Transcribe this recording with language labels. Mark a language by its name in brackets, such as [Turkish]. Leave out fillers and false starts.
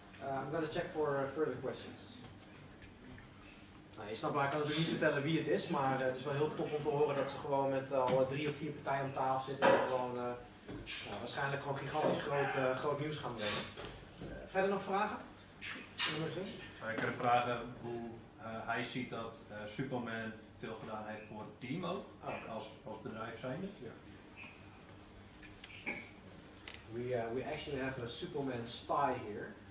[English] I'm going to check for further questions. [Dutch] Je snapt, maar ik kan natuurlijk niet vertellen wie het is, maar het is wel heel tof om te horen dat ze gewoon met al 3 of 4 partijen om tafel zitten en gewoon waarschijnlijk gewoon gigantisch groot nieuws gaan brengen. Verder nog vragen? Ik kan vragen hoe hij ziet dat Superman veel gedaan heeft voor het team ook, als bedrijf zijnde. [English] We actually have a Superman spy here.